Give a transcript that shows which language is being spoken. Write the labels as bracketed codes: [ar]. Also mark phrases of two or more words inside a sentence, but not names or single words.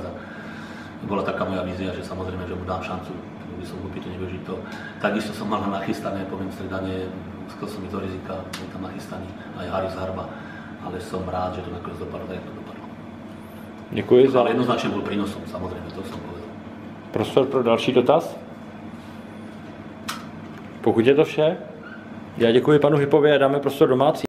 [sk] Bola taká moja vízia, že samozrejme, že mu dám šancu, by som hlúpy to nevyužiť to. Takisto som mal nachystané, poviem stredanie, chcel som ísť do rizika, bol tam nachystaný aj Haris Harba, ale som rád, že to nakoniec dopadlo, tak to dopadlo. [cs] Děkuji za... [sk] Ale jednoznačne bol prínosom, samozrejme, to som povedal. [cs] Prostor pro další dotaz? Pokud je to vše, já děkuji panu Hypovi a dáme prostor domácí.